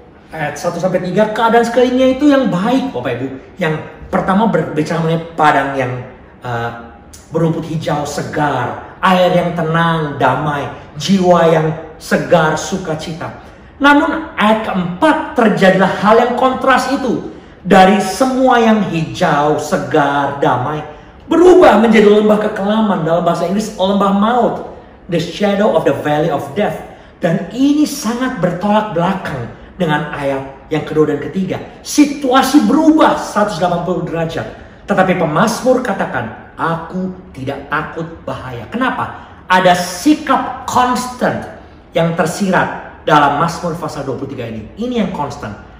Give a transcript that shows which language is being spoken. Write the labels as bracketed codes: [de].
[id] Ayat 1-3, keadaan sekelilingnya itu yang baik, Bapak Ibu. Yang pertama berbicara mengenai padang yang berumput hijau, segar, air yang tenang, damai, jiwa yang segar, sukacita. Namun ayat keempat terjadilah hal yang kontras itu. Dari semua yang hijau, segar, damai, berubah menjadi lembah kekelaman. Dalam bahasa Inggris, lembah maut. [en] The shadow of the valley of death. [id] Dan ini sangat bertolak belakang dengan ayat yang kedua dan ketiga. Situasi berubah 180 derajat. Tetapi pemazmur katakan, aku tidak takut bahaya. Kenapa? Ada sikap constant yang tersirat dalam Mazmur pasal 23 ini. Ini yang constant.